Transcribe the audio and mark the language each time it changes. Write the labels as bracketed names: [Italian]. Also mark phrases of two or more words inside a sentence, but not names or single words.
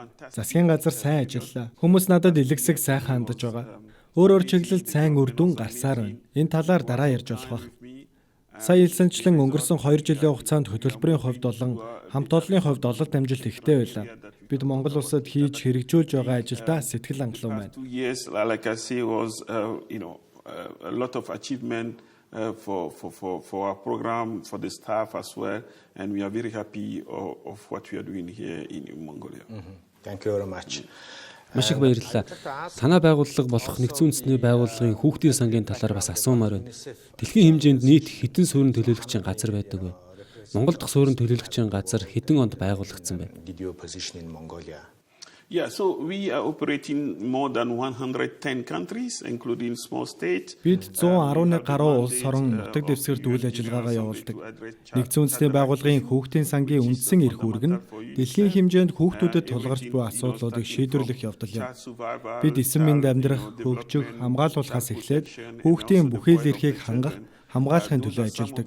[Mongolian] Засгийн газар сайн ажиллаа. Хүмүүс надад илгэсэг сайхан хандаж байгаа. Өөрөөр чиглэлд сайн үр дүн гарсаар байна. Энэ талаар дараа ярьж болох байх. Сая хэлсэнчлэн өнгөрсөн 2 жилийн хугацаанд хөтөлбөрийн хувьд болон хамт олонны хувьд ололт амжилт ихтэй байлаа. Бид Монгол Улсад хийж хэрэгжүүлж байгаа ажилдаа сэтгэл хангалуун байна. [English] Like I say, was a lot of achievement for our program, for the staff as well, and we are very happy of what we are doing here in Mongolia. Thank you very much. [Mongolian] Маш их баярлалаа. Танай байгууллага болох нэгдсэн үндэсний байгууллагын Хүүхдийн Сангийн талаар бас асуумаар байна. Дэлхийн хэмжээнд нийт хэдэн суурин төлөөлөгчийн газар байдаг вэ? Монгол дахь суурин төлөөлөгчийн газар хэдэн онд байгуулагдсан бэ? [English] Yeah, so we are operating more than 110 countries, including small states. [Mongolian] Бид 111 гаруй улс орон нутаг дэвсгэрт үйл ажиллагаагаа явуулдаг. Нэгдсэн үндэсний байгууллагын Хүүхдийн Сангийн үндсэн эрх үүрэг нь дэлхийн хэмжээнд хүүхдүүдэд тулгарч буй асуудлуудыг шийдвэрлэх явдал юм. Бид эсрэг мэнд амьдрах, хөгжих, хамгаалуулахаас эхлээд хүүхдийн бүхий л эрхийг хангах, хамгаалахын төлөө ажилладаг.